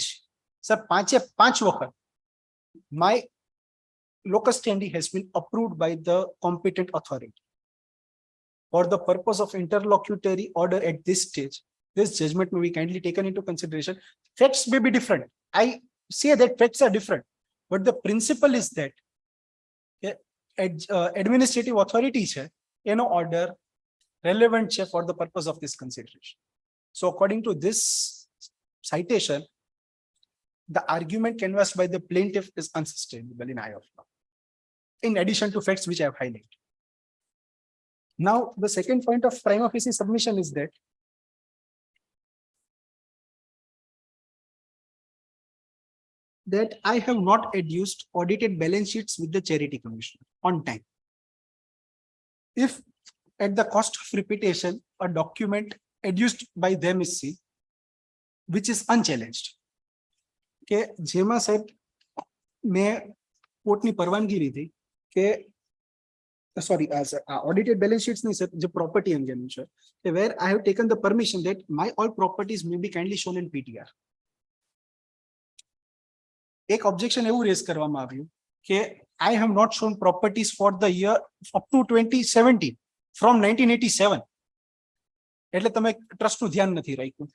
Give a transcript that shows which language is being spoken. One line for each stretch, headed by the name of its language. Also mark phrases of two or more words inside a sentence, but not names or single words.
English: Sir, 5 વખત my locus standi has been approved by the competent authority. For the purpose of interlocutory order at this stage, this judgment may be kindly taken into consideration. Facts may be different. I say that facts are different, but the principle is that administrative authority
Gujarati: છે એનો
English: order relevant છે for the purpose of this consideration. So according to this citation, the argument canvassed by the plaintiff is unsustainable in eye of law, in addition to facts which I have highlighted. Now, the second point of prima facie submission is that I have not adduced audited balance sheets with the charity commission on time. If at the cost of repetition, a document adduced by them is seen, which is unchallenged.
Gujarati: કે જેમાં સાહેબ મેં કોર્ટની પરવાનગી લીધી કે sorry,
English: as audited balance sheets
Gujarati: નહીં sir, જે property અંગેનું છે,
English: where I have taken the permission that my all properties may be kindly shown in PTR.
Gujarati: એક objection એવું રેઝ કરવામાં આવ્યું કે
English: I have not shown properties for the year up to 2017 from 1987.
Gujarati: એટલે તમે ટ્રસ્ટનું ધ્યાન નથી રાખ્યું.